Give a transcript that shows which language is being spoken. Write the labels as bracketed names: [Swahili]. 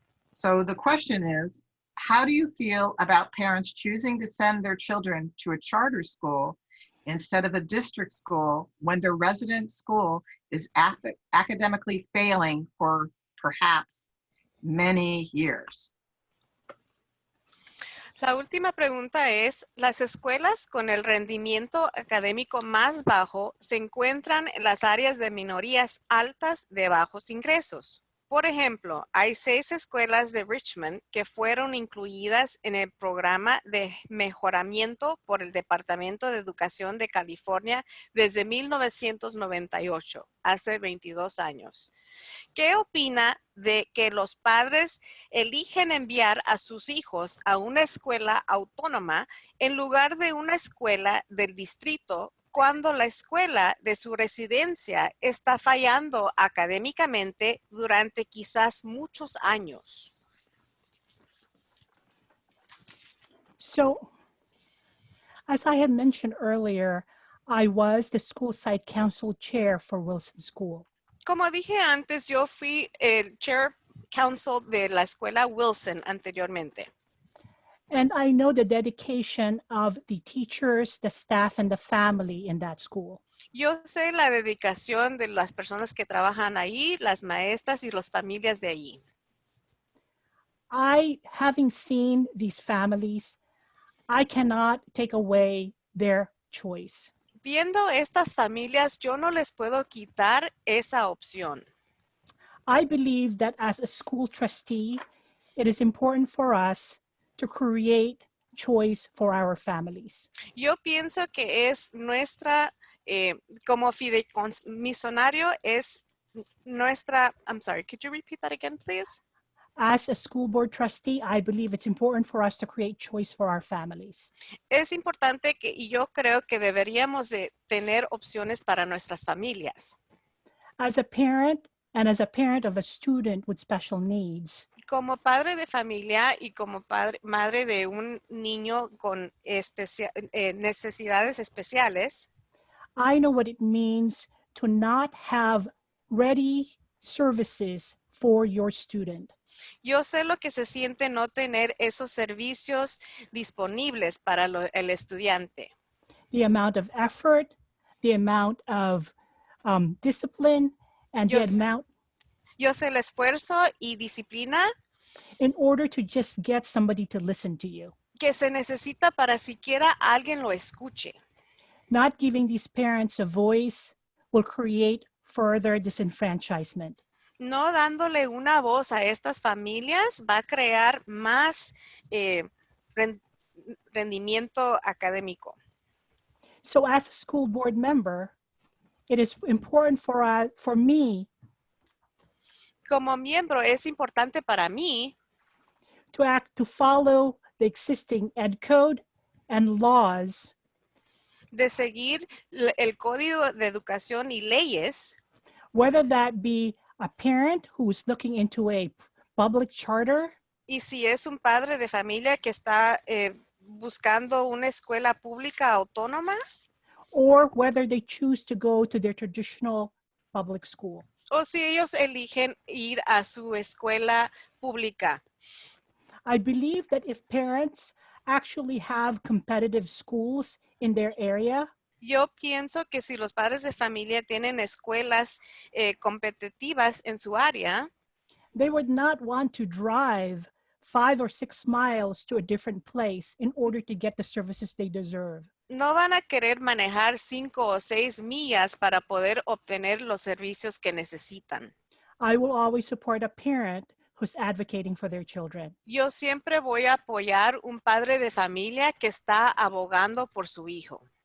[English] So the question is, how do you feel about parents choosing to send their children to a charter school instead of a district school when their resident school is academically failing for perhaps many years? [Spanish] La última pregunta es, las escuelas con el rendimiento académico más bajo se encuentran en las áreas de minorías altas de bajos ingresos. Por ejemplo, hay 6 escuelas de Richmond que fueron incluidas en el programa de mejoramiento por el Departamento de Educación de California desde 1998, hace 22 años. ¿Qué opina de que los padres eligen enviar a sus hijos a una escuela autónoma en lugar de una escuela del distrito cuando la escuela de su residencia está fallando académicamente durante quizás muchos años? [English] So, as I had mentioned earlier, I was the school site council chair for Wilson School. [Spanish] Como dije antes, yo fui el chair council de la escuela Wilson anteriormente. [English] And I know the dedication of the teachers, the staff, and the family in that school. [Spanish] Yo sé la dedicación de las personas que trabajan ahí, las maestras y las familias de allí. [English] Having seen these families, I cannot take away their choice. [Spanish] Viendo estas familias, yo no les puedo quitar esa opción. [English] I believe that as a school trustee, it is important for us to create choice for our families. [Spanish] Yo pienso que es nuestra, como fideicomisionario, es nuestra, [English] I'm sorry, could you repeat that again, please? As a school board trustee, I believe it's important for us to create choice for our families. [Spanish] Es importante que, y yo creo que deberíamos de tener opciones para nuestras familias. [English] As a parent and as a parent of a student with special needs, [Spanish] Como padre de familia y como madre de un niño con necesidades especiales, [English] I know what it means to not have ready services for your student. [Spanish] yo sé lo que se siente no tener esos servicios disponibles para el estudiante. [English] The amount of effort, the amount of discipline, and the Yes. amount [Spanish] Yo sé el esfuerzo y disciplina [English] in order to just get somebody to listen to you. [Spanish] que se necesita para siquiera alguien lo escuche. [English] Not giving these parents a voice will create further disenfranchisement. [Spanish] No dándole una voz a estas familias va a crear más rendimiento académico. [English] So as a school board member, it is important for me [Spanish] Como miembro es importante para mí [English] to follow the existing ed code and laws [Spanish] de seguir el código de educación y leyes, [English] whether that be a parent who's looking into a public charter, [Spanish] y si es un padre de familia que está buscando una escuela pública autónoma, [English] or whether they choose to go to their traditional public school. [Spanish] o si ellos eligen ir a su escuela pública. [English] I believe that if parents actually have competitive schools in their area, [Spanish] Yo pienso que si los padres de familia tienen escuelas competitivas en su área, [English] they would not want to drive 5 or 6 miles to a different place in order to get the services they deserve. [Spanish] no van a querer manejar 5 o 6 millas para poder obtener los servicios que necesitan. [English] I will always support a parent who's advocating for their children. [Spanish] Yo siempre voy a apoyar un padre de familia que está abogando por su hijo.